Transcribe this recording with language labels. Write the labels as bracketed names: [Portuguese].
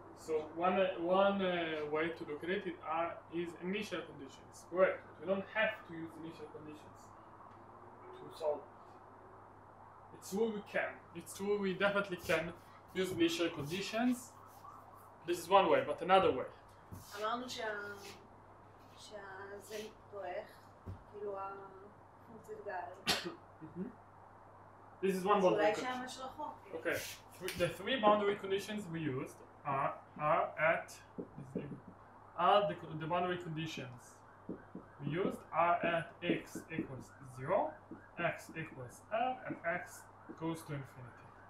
[English] So one way to look at it is initial conditions. Correct. We don't have to use initial conditions to solve it. It's true we can. It's true we definitely can use initial conditions. This is one way, but another way. [Hebrew] אמרנו שזה דועך, כאילו הפונקציית גל. [English] This is one boundary [Hebrew] אולי [English] condition. [Hebrew] שם יש רחוק. [English] Okay. The three boundary conditions we used are the boundary conditions we used are at x equals 0, x equals L, and x goes to infinity.